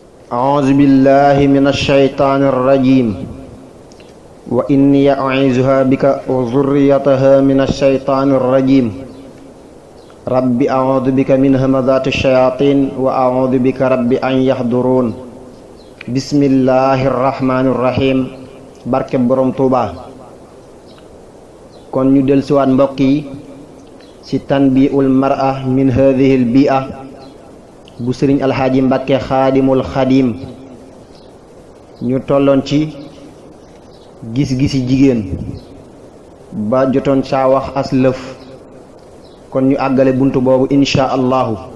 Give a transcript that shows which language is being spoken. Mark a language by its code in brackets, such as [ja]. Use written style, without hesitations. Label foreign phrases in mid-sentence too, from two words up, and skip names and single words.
[ar] أعوذ بالله من الشيطان الرجيم وإني أعيذها بك وذريتها من الشيطان الرجيم رب أعوذ بك من همزات الشياطين وأعوذ بك رب أن يحضرون بسم الله الرحمن الرحيم [wo] barke borom Tuuba kon ñu del siwaat mbokk yi ci tanbiul mar'a min hadhihi al bi'a bu sëriñ alxaaji Mbàkke xaadimul xadim ñu tolloon ci gis-gisi jigéen ba jotoon saa wax as lëf kon ñu àggale bunt boobu [ar] إن شاء الله